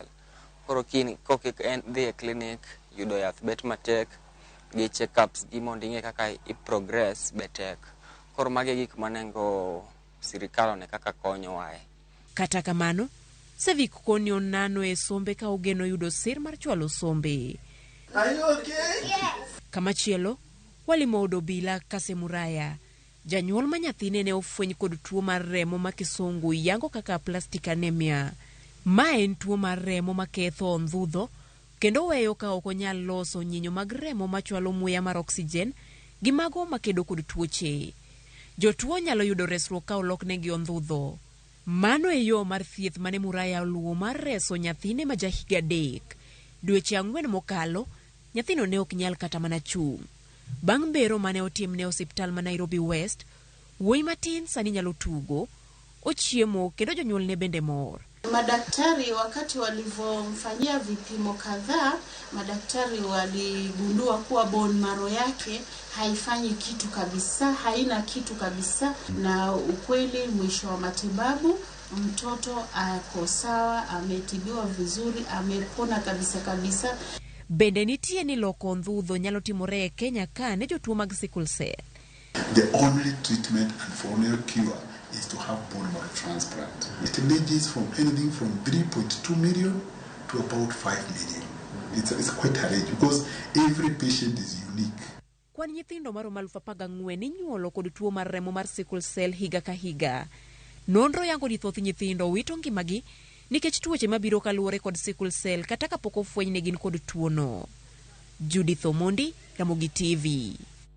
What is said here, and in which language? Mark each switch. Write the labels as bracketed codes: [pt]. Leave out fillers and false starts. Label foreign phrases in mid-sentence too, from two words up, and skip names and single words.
[luo] Koro koki dhi e clinic yudo yath bet matek, gi check-ups gi mondo ing'e kaka i progress betek. Koro magi gik manengo sirikal ne kaka konyo wae. Kata kamano, Sevic Konyo nano e sombe ka ogeno yudo sir mar chwalo sombe. [en] Are you okay? Yes. [luo] Kamachielo, walimo Odobila Kasemuraya. Janyuol ma nyathine ne ofweny kod tuo mar remo ma kisungu yango kaka [en] plastic anemia. [luo] Ma en tuo mar remo maketho ondhudho kendo weyo ka ok onyal loso nyinyo mag remo machwalo muya mar oksijen gi mago makedo kod tuoche. Jotuo nyalo yudo resruok ka oloknegi ondhudho. Mano e yo mar thieth mane Muraya luwo mar reso nyathine ma jahiga 3. Dweche 4 mokalo, nyathino ne ok nyal kata mana chung'. Bang' bero mane otimne osiptal ma Nairobi West, wuoyi matin sani nyalo tugo, ochiemo kendo jonyuol ne bende mor. [sw] Madaktari wakati walivyomfanyia vipimo kadhaa, madaktari waligundua kuwa [en] bone marrow [sw] yake haifanyi kitu kabisa, haina kitu kabisa, na ukweli mwisho wa matibabu mtoto ako sawa, ametibiwa vizuri, amepona kabisa. [luo] Bende nitie ni loko ondhudho nyalo timore e Kenya ka ne jotuo mag [en] sickle cell. The only treatment and for only cure is to have bone marrow transplant. It ranges from anything from 3.2 million to about 5 million. It's quite a range because every patient is unique. [luo] Kwan nyithindo maromo 14,000 inyuolo kod tuo mar remo mar [en] sickle cell [luo] higa ka higa. Nonro yango ni thoth nyithindo wito ngimagi nikech tuoche mabiro kaluwore kod [en] sickle cell [luo] kata kapok ofweny ne gin kod tuo no. Judith Omondi, Ramogi TV.